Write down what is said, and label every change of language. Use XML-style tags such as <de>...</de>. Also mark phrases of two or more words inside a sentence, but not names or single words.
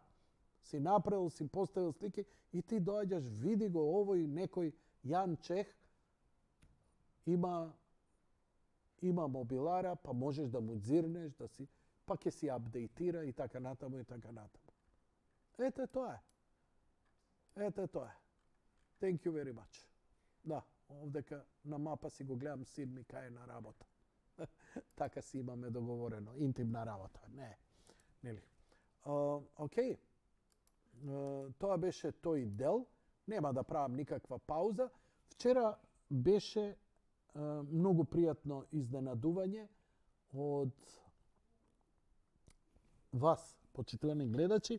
<mk>Си направил, си поставил слики и ти доаѓаш, види го овој некој Јан Чех, има мобилара, па можеш да му дзирнеш, да си, па ќе си апдейтира и така натаму и така натаму. Ете тоа е. Ете тоа е.</mk> <en>Thank you very much.</en> <mk>Да, овдека на мапа си го гледам син ми кај е на работа. Така си имаме договорено. Интимна работа. Не. Нели? Окей. Тоа беше тој дел. Нема да правам никаква пауза. Вчера беше многу пријатно изненадување од вас, почитувани гледачи.</mk>